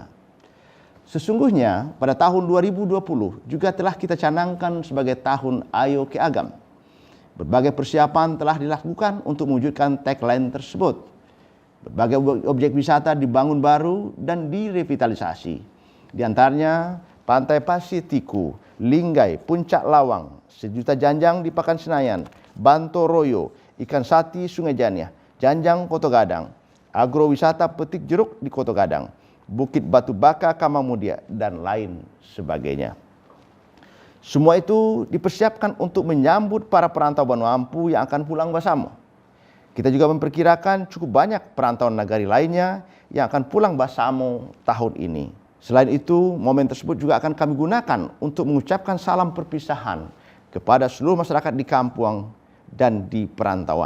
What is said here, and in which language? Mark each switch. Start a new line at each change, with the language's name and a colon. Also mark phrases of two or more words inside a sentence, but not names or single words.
Indonesian: Sesungguhnya pada tahun 2020 juga telah kita canangkan sebagai tahun Ayo Ke Agam. Berbagai persiapan telah dilakukan untuk mewujudkan tagline tersebut. Berbagai objek wisata dibangun baru dan direvitalisasi. Di antaranya Pantai Pasir Tiku, Linggai, Puncak Lawang, Sejuta Janjang di Pakan Senayan, Bantoroyo, Ikan Sati Sungai Janiah, Janjang Koto Gadang, agrowisata petik jeruk di Koto Gadang, Bukit Batu Baka Kamamudia, dan lain sebagainya. Semua itu dipersiapkan untuk menyambut para perantau Banu Ampu yang akan pulang bersama. Kita juga memperkirakan cukup banyak perantauan nagari lainnya yang akan pulang bersama tahun ini. Selain itu, momen tersebut juga akan kami gunakan untuk mengucapkan salam perpisahan kepada seluruh masyarakat di kampung dan di perantauan.